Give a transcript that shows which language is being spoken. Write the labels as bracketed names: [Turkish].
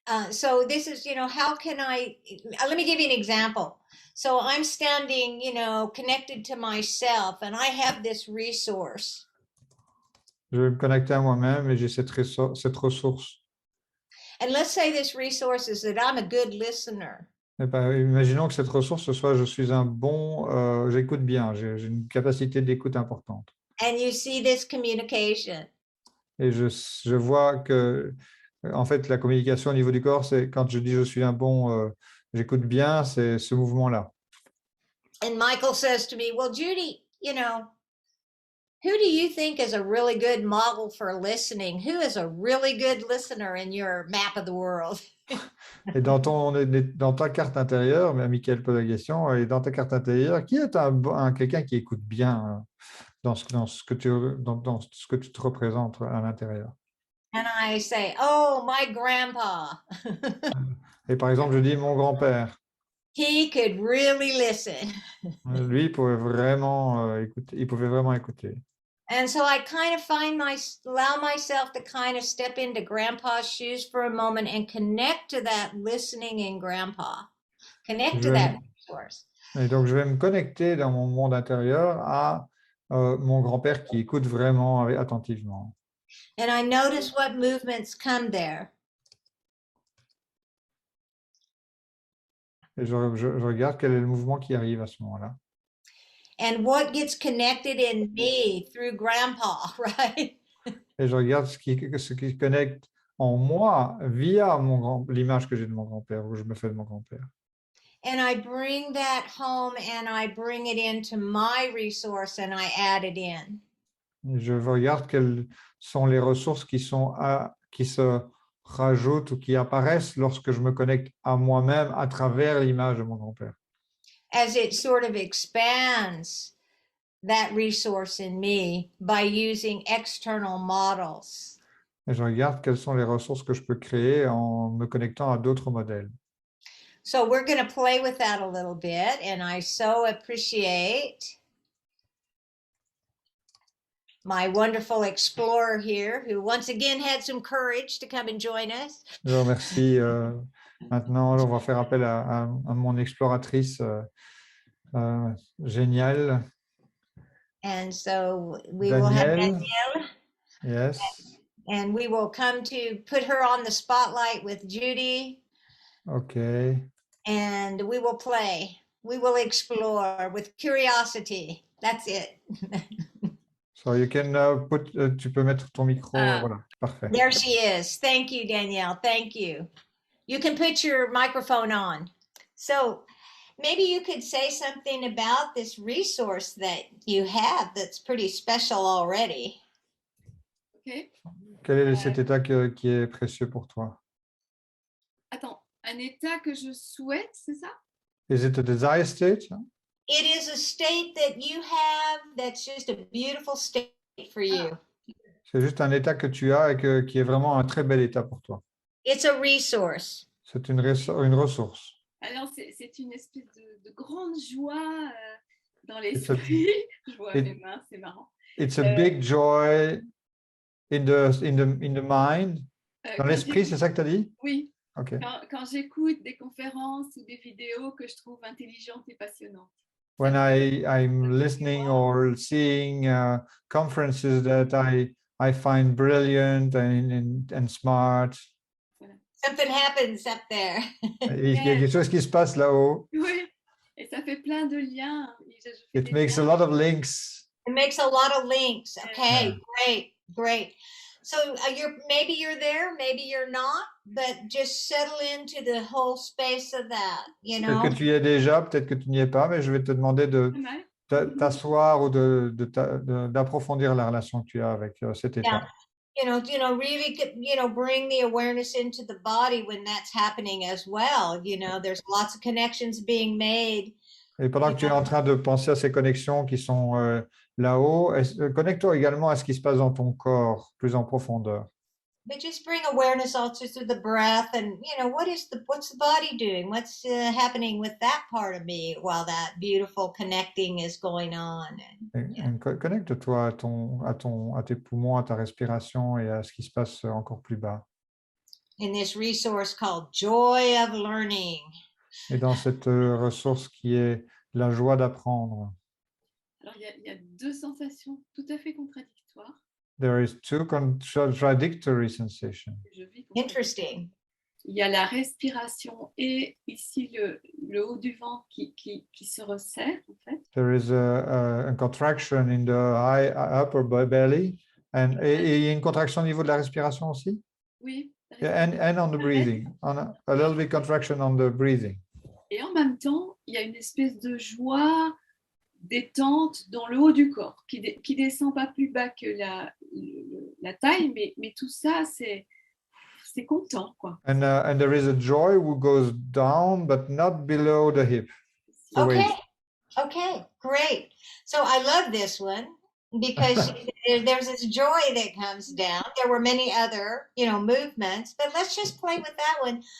[English] So this is, how can I, let me give you an example. So I'm standing, connected to myself, and I have this resource. [French] Je vais me connecter à moi-même et j'ai cette ressource. [English] And let's say this resource is that I'm a good listener. [French] Et imaginons que cette ressource soit je suis un bon, j'écoute bien, j'ai une capacité d'écoute importante. [English] And you see this communication. [French] Et je vois que, en fait, la communication au niveau du corps, c'est quand je dis je suis un bon, j'écoute bien, c'est ce mouvement-là. [English] And Michael says to me, well, Judy, who do you think is a really good model for listening? Who is a really good listener in your map of the world? [French] Et dans ta carte intérieure, mais Michael pose la question, et dans ta carte intérieure, qui est quelqu'un qui écoute bien dans ce que tu te représentes à l'intérieur? [English] And I say, oh, my grandpa. [French] Et par exemple, je dis mon grand-père. [English] He could really listen. [French] Lui, il pouvait vraiment écouter. [English] And so I kind of allow myself to kind of step into Grandpa's shoes for a moment and connect to that listening in Grandpa. Connect to that resource. [French] Et donc, je vais me connecter dans mon monde intérieur à mon grand-père qui écoute vraiment attentivement. [English] And I notice what movements come there. [French] Et je regarde quel est le mouvement qui arrive à ce moment-là. [English] And what gets connected in me through Grandpa, right? [French] Et je regarde ce qui se connecte en moi via l'image que j'ai de mon grand-père, ou je me fais de mon grand-père. [English] And I bring that home and I bring it into my resource and I add it in. [French] Et je regarde quelles sont les ressources qui se rajoutent ou qui apparaissent lorsque je me connecte à moi-même à travers l'image de mon grand-père. [English] As it sort of expands that resource in me by using external models. [French] Et je regarde quelles sont les ressources que je peux créer en me connectant à d'autres modèles. [English] So we're going to play with that a little bit, and I so appreciate my wonderful explorer here, who once again had some courage to come and join us. [French] Je vous remercie. Maintenant, on va faire appel à mon exploratrice géniale. [English] And so we will have Danielle. Danielle, Yes. and we will come to put her on the spotlight with Judy, Okay. and we will play. We will explore with curiosity. That's it. So you can [French] tu peux mettre ton micro. Voilà, parfait. [English] There she is. Thank you, Danielle. Thank you. You can put your microphone on. So maybe you could say something about this resource that you have that's pretty special already. Ok. [French] Quel est cet état qui est précieux pour toi? Attends, un état que je souhaite, c'est ça? [English] Is it a desire state? It is a state that you have that's just a beautiful state for you. [French] C'est juste un état que tu as et qui est vraiment un très bel état pour toi. [English] It's a resource. [French] C'est une ressource. Alors, c'est une espèce de grande joie dans l'esprit. Je vois mes mains, c'est marrant. [English] It's a big joy in the mind. [French] Dans l'esprit, c'est ça que tu as dit? Oui. [English] Okay. [French] Quand j'écoute des conférences ou des vidéos que je trouve intelligentes et passionnantes. [English] When I'm listening or seeing conferences that I find brilliant and smart. [French] Voilà. [English] Something happens up there. [French] Il y a quelque chose qui se passe là-haut. Oui, et ça fait plein de liens. [English] It makes a lot of links. It makes a lot of links. Okay, Yeah. great, great. So maybe you're there, maybe you're not, but just settle into the whole space of that, you know. [French] Peut-être que tu y es déjà, peut-être que tu n'y es pas, mais je vais te demander de t'asseoir ou d'approfondir la relation que tu as avec cet état. [English] Yeah. Really, bring the awareness into the body when that's happening as well. There's lots of connections being made. [French] Et pendant que tu es en train de penser à ces connexions qui sont là-haut, connecte-toi également à ce qui se passe dans ton corps, plus en profondeur. [English] But just bring awareness also to the breath, and what's the body doing? What's happening with that part of me while that beautiful connecting is going on? [French] Connecte-toi à tes poumons, à ta respiration et à ce qui se passe encore plus bas. [English] In this resource called Joy of Learning. [French] Et dans cette ressource qui est la joie d'apprendre. Alors, il y a deux sensations tout à fait contradictoires. [English] There is two contradictory sensations. Interesting. [French] Il y a la respiration et ici le haut du ventre qui se resserre, en fait. [English] There is a contraction in the upper belly. [French] Et il y a une contraction au niveau de la respiration aussi? Oui. [English] Yeah, and on the breathing. A little bit contraction on the breathing. [French] Et en même temps, il y a une espèce de joie détente dans le haut du corps qui descend pas plus bas que la taille, mais tout ça, c'est content, quoi. [English] And there is a joy who goes down, but not below the hip. Okay, great. So I love this one because there's this joy that comes down. There were many other, movements, but let's just play with that one.